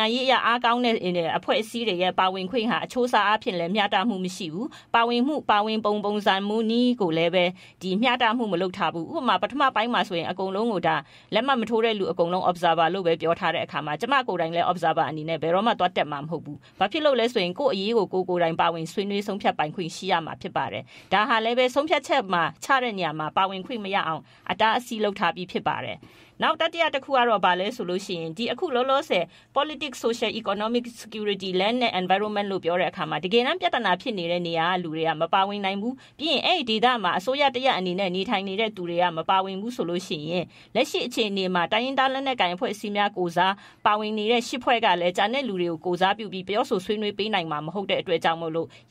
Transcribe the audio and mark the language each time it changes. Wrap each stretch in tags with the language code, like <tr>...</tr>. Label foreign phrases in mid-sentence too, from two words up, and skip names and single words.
<my>ရေးအရာအားကောင်းတဲ့အဖွဲ့အစည်းတွေရဲ့ပါဝင်ခွင့်ဟာအချိုးစားအဖြစ်လည်းမျှတမှုမရှိဘူးပါဝင်ပုံစံမှုနည်းကိုလည်းပဲဒီမျှတမှုမလုပ်ထားဘူးဥပမာပထမပိုင်းမှာဆိုရင်အကုန်လုံးကိုဒါလက်မှတ်မထိုးတဲ့လူအကုန်လုံး observer လို့ပဲပြောထားတဲ့အခါမှာကျမကိုယ်တိုင်လည်း observer အနေနဲ့ဘယ်တော့မှသွားတက်မှာမဟုတ်ဘူးဘာဖြစ်လို့လဲဆိုရင်ကိုယ့်အရေးကိုကိုယ်တိုင်ပါဝင်ဆွေးနွေးဆုံးဖြတ်ပိုင်ခွင့်ရှိရမှာဖြစ်ပါတယ်ဒါဟာလည်းပဲဆုံးဖြတ်ချက်မှာချတဲ့နေရာမှာပါဝင်ခွင့်မရအောင်အတားအဆီးလုပ်ထားပြီးဖြစ်ပါတယ် နောက်တတိယတစ်ခုကတော့ဗာလဲဆိုလို့ရှိရင်ဒီအခုလောလောဆယ်</my> <en>politics social economic security land and environment</en> <my>လို့ပြောတဲ့အခါမှာတကယ်တမ်းပြဿနာဖြစ်နေတဲ့နေရာကလူတွေကမပါဝင်နိုင်ဘူးပြီးရင်အဲ့ဒီဒေသမှာအစိုးရတရအနေနဲ့နေထိုင်နေတဲ့သူတွေကမပါဝင်ဘူး ဆိုလို့ရှိရင်လက်ရှိအခြေအနေမှာတိုင်းရင်းသားလက်နက်ကိုင်အဖွဲ့အစည်းများကိုစားပါဝင်နေတဲ့ရှစ်ဖွဲ့ကလည်းဂျာနဲ့လူတွေကိုကိုစားပြုပြီးပြောဆိုဆွေးနွေးပေးနိုင်မှာမဟုတ်တဲ့အတွက်ကြောင့်မို့လို့ရ</my>